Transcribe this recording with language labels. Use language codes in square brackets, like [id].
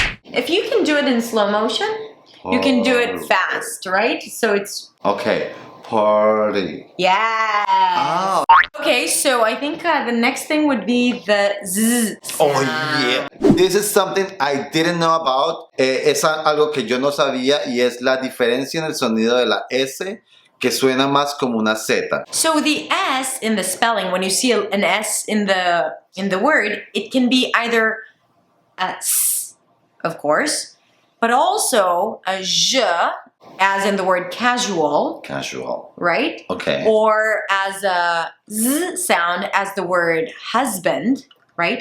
[en] if you can do it in slow motion, you can do it Party. fast, right? So it's Okay. Party. yeah. Oh. Okay, so I think the next thing would be the z. Oh sound. yeah. This is something I didn't know about. [es] Es algo que yo no sabía y es la diferencia en el sonido de la S que suena más como una Z. [en] So the S in the spelling, when you see an S in the word, it can be either a S, of course, but also a J, as in the word casual, Casual. right? Okay. Or as a Z sound as the word husband, right?